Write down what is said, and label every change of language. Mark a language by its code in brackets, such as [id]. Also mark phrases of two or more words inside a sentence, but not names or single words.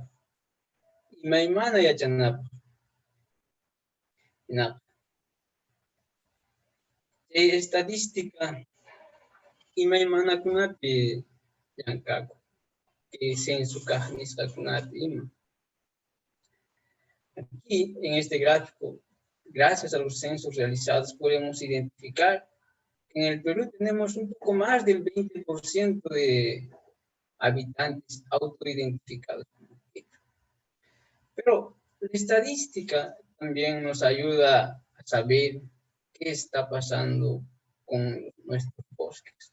[qu] Imaymana yachanapaj. Estadística imaymanakunapi llankaku, que censo nisqakunapi ima. [es] Aquí, en este gráfico, gracias a los censos realizados, podemos identificar que en el Perú tenemos un poco más del 20% de habitantes autoidentificados. Pero la estadística también nos ayuda a saber qué está pasando con nuestros bosques.